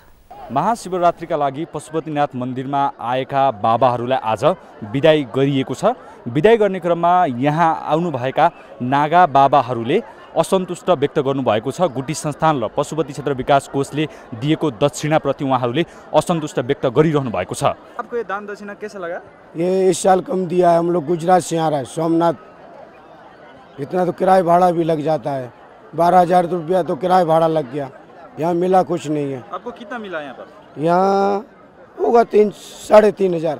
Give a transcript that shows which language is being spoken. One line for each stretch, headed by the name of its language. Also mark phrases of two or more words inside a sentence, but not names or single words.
Nepali: महाशिवरात्रिका लागि पशुपतिनाथ मन्दिरमा आएका बाबाहरूलाई आज बिदाई गरिएको छ। बिदाई गर्ने क्रममा यहाँ आउनुभएका नागा बाबाहरूले असन्तुष्ट व्यक्त गर्नुभएको छ। गुटी संस्थान र पशुपति क्षेत्र विकास कोषले दिएको दक्षिणाप्रति उहाँहरूले असन्तुष्ट व्यक्त गरिरहनु भएको छ।
Hindi: आपको ये दान दक्षिणा कैसा लगा? ये इस साल कम दिया है। हम लोग गुजरात से आ रहे हैं, सोमनाथ, इतना तो किराया भाड़ा भी लग जाता है। 12,000 रुपया तो किराया भाड़ा लग गया। यहाँ मिला कुछ नहीं है। आपको कितना मिला यहाँ पर? यहाँ होगा 3,000-3,500।